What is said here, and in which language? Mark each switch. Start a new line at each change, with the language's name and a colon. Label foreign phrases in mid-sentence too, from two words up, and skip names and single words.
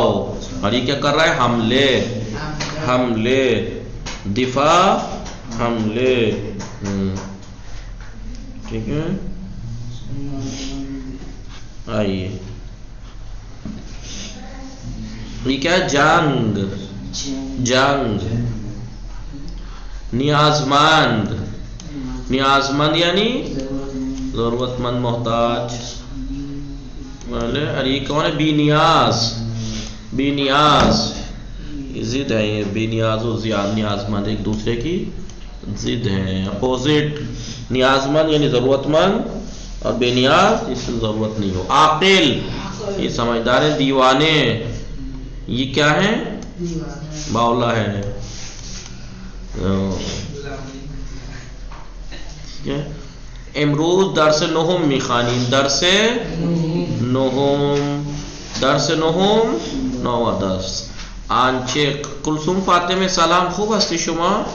Urdu: اور یہ کیا کر رہا ہے؟ حملے. حملے. دفاع، حملے. ٹھیک ہے. آئیے یہ کیا ہے؟ جنگ. جنگ. نیازمند. نیازمند یعنی ضرورت مند، محتاج. اور یہ کون ہے؟ بی نیاز. بی نیاز ضد ہے یہ. بے نیاز و نیاز مند ایک دوسرے کی ضد ہیں، اپوزٹ. نیاز مند یعنی ضرورت مند، اور بے نیاز جس سے ضرورت نہیں ہو. عاقل یہ سمجھدار ہے. دیوانے یہ کیا ہے؟ باولا ہے.
Persian: امروز درس نهم میخوانیم. درس نهم. درس نهم
Urdu: نوواں درس.
Persian: آنچه کلثوم فاطمه سلام. خوب هستی شما؟